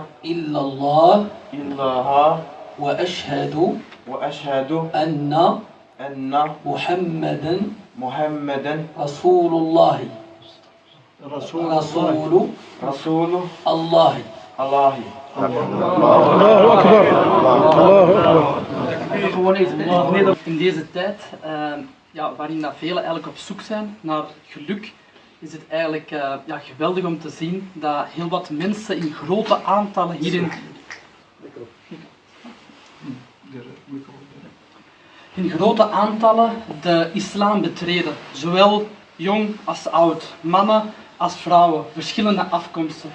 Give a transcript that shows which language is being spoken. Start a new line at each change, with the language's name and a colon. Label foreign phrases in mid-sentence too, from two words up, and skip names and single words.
Arabic: إلا الله إلا وأشهد أن محمدا محمدا رسول الله. رسول الله. الله.
Dutch: In deze tijd, waarin dat velen eigenlijk op zoek zijn naar geluk, is het eigenlijk geweldig om te zien dat heel wat mensen in grote aantallen hierin de islam betreden, zowel jong als oud, mannen als vrouwen, verschillende afkomsten.